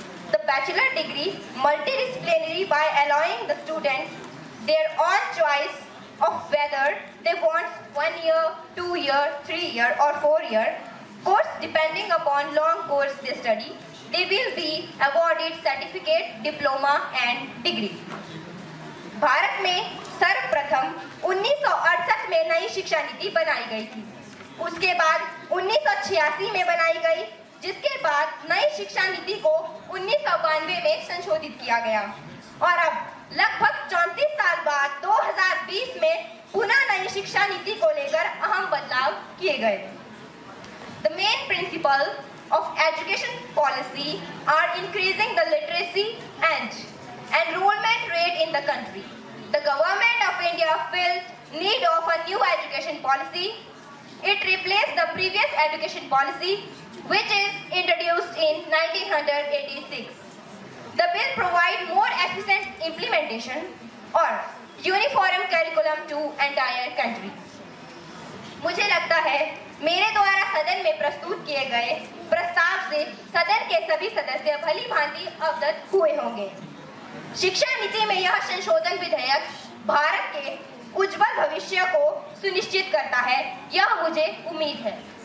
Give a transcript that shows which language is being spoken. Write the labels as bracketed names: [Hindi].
[English] The bachelor degree multidisciplinary by allowing the students their own choice of whether they want 1 year, 2 year, 3 year or 4 year course depending upon long course they study. They will be awarded certificate, diploma and degree. [Hindi] Bharat में सर्वप्रथम 1968 में नई शिक्षा नीति बनाई गई थी। उसके बाद 1986 में बनाई गई, जिसके बाद नई शिक्षा नीति को 1992 में संशोधित किया गया और अब लगभग 34 साल बाद 2020 में पुनः नई शिक्षा नीति को लेकर अहम बदलाव किए गए। [English] The main principle of education policy are increasing the literacy and enrollment rate in the country. The government of India felt need of a new education policy. It replaced the previous education policy, which is introduced in 1986. The bill provides more efficient implementation or uniform curriculum to entire country. [Hindi] मुझे लगता है मेरे द्वारा सदन में प्रस्तुत किए गए प्रस्ताव से सदन के सभी सदस्य भली भांति अवगत हुए होंगे। शिक्षा नीति में यह संशोधन विधेयक भारत के उज्जवल भविष्य को सुनिश्चित करता है, यह मुझे उम्मीद है।